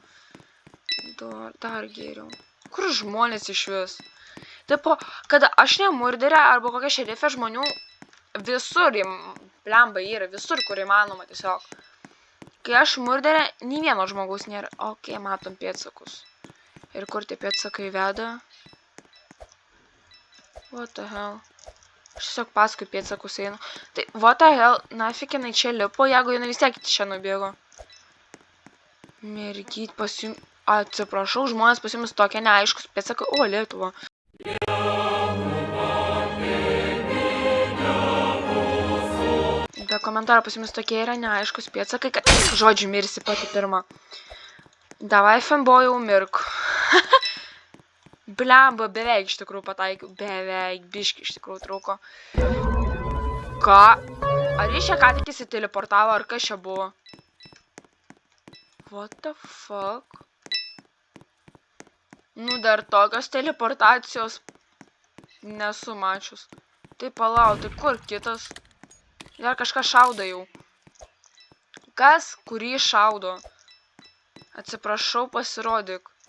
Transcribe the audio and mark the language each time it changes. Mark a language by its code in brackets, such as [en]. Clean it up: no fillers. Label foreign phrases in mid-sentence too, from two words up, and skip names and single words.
[lt] Dar geriau. Kur žmonės iš vis? Tipo, kada aš ne murderė arba kokia šerifė žmonių visur, blemba yra, visur, kur įmanoma tiesiog. Kai aš murderė, nei vieno žmogaus nėra. Ok, matom pėdsakus. Ir kur tie pėdsakai veda? [en] What the hell? [lt] Aš tiesiog paskui pėdsakus einu. Tai, [en] what the hell, [lt] nafik jinai čia lipo, jeigu jinai vis tiek čia nubėgo. Mergyt, atsiprašau, žmonės pas jumis tokie neaiškus pėdsakai. O, Lietuva. Be komentaro pas jumis tokie yra neaiškus pėdsakai, kad žodžiu mirsi pati pirma. Davai, fanbojau, mirk. Blemba, beveik iš tikrųjų pataikiau. Beveik, biški iš tikrųjų trūko. Ką? Ar jis čia ką tik įsiteleportavo, ar kas čia buvo? [en] What the fuck? [lt] Nu, dar tokios teleportacijos nesu mačius. Tai palau, tai kur kitas? Dar kažką šaudo jau. Kas, kurį šaudo? Atsiprašau, pasirodyk.